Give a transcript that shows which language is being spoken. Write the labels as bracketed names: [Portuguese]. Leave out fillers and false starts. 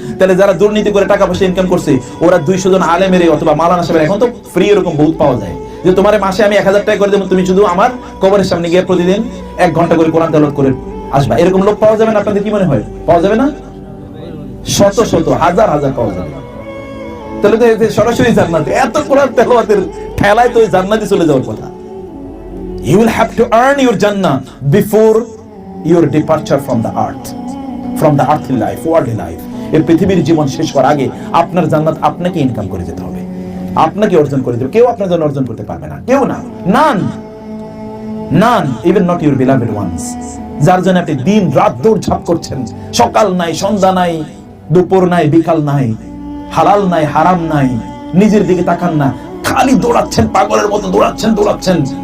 [Bangla] তাহলে যারা দুর্নীতি করে টাকা পয়সা ইনকাম করছে, ওরা 200 জন আলেমের অথবা মাওলানা সাহেবের, এখন তো ফ্রি এরকম বহুত পাওয়া যায়, যে তোমার মাসে আমি 1000 টাকা করে দেবো, তুমি শুধু আমার কবরের সামনে গিয়ে প্রতিদিন 1 ঘন্টা করে কোরআন তেলাওয়াত করে আসবা। এরকম লোক পাওয়া যাবে না? আপনাদের কি মনে হয় পাওয়া যাবে না? শত শত হাজার হাজার পাওয়া যাবে। তাহলে তো সরাসরি জান্নাতে, এত কোরআন তেলাওয়াতের ঠেলায় তো জান্নাতে চলে যাওয়ার কথা। [English] You will have to earn your Jannah before your departure from the earth, from the earthly life, worldly life. [Bangla] এই পৃথিবীর জীবন শেষ হওয়ার আগে আপনার জান্নাত আপনাকে ইনকাম করে যেতে হবে, আপনাকে অর্জন করে দেবে। কেউ আপনার জন্য অর্জন করতে পারবে না, কেউ না, [English] none, even not your beloved ones, [Bangla] যার জন্য আপনি দিন রাত দৌড়ঝাঁপ করছেন, সকাল নাই, সন্ধ্যা নাই, দুপুর নাই, বিকাল নাই, হালাল নাই, হারাম নাই, নিজের দিকে তাকান না, খালি দৌড়াচ্ছেন, পাগলের মতো দৌড়াচ্ছেন।